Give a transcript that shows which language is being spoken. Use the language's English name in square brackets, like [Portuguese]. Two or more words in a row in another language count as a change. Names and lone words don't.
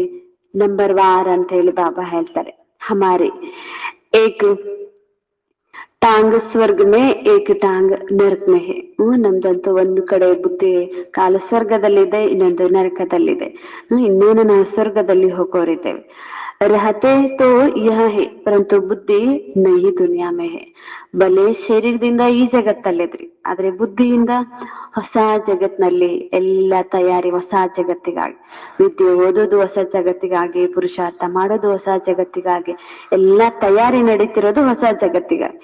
[English] number war [Kannada] ಅಂತ ಹೇಳಿ ಬಾಬಾ ಹೇಳ್ತಾರೆ. [Hindi] हमारी एक टांग स्वर्ग में एक टांग नरक में है. [Kannada] ನಮ್ದಂತೂ ಒಂದು ಕಡೆ ಬುದ್ಧಿ ಕಾಲು ಸ್ವರ್ಗದಲ್ಲಿದೆ, ಇನ್ನೊಂದು ನರಕದಲ್ಲಿದೆ. ಇನ್ನೇನು ನಾವು ಸ್ವರ್ಗದಲ್ಲಿ ಹೋಗೋರಿದ್ದೇವೆ. [Hindi] रहते तो यह है परंतु बुद्धि नहि दुनिया में है. [Kannada] ಬಲೆ ಶರೀರದಿಂದ ಈ ಜಗತ್ತಲ್ಲಿದ್ರಿ, ಆದ್ರೆ ಬುದ್ಧಿಯಿಂದ ಹೊಸ ಜಗತ್ನಲ್ಲಿ ಎಲ್ಲ ತಯಾರಿ ಹೊಸ ಜಗತ್ತಿಗಾಗಿ. ವಿದ್ಯೆ ಓದೋದು ಹೊಸ ಜಗತ್ತಿಗಾಗಿ, ಪುರುಷಾರ್ಥ ಮಾಡೋದು ಹೊಸ ಜಗತ್ತಿಗಾಗಿ, ಎಲ್ಲ ತಯಾರಿ ನಡೀತಿರೋದು ಹೊಸ ಜಗತ್ತಿಗಾಗಿ.